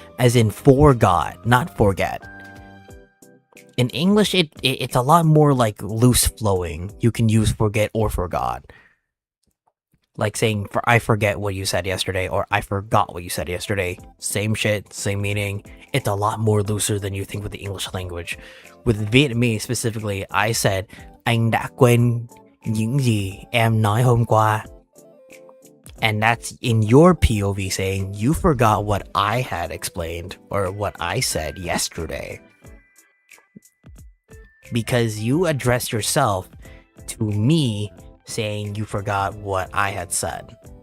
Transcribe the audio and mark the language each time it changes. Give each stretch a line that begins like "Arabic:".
English: As in forgot, not forget. In English, it's a lot more like loose flowing. You can use forget or forgot. Like saying, I forget what you said yesterday, or I forgot what you said yesterday. Same shit, same meaning. It's a lot more looser than you think with the English language. With Vietnamese specifically, I said,
Vietnamese: anh đã quên những gì em nói hôm qua.
English: And that's in your POV saying, you forgot what I had explained, or what I said yesterday. Because you addressed yourself to me, saying you forgot what I had said.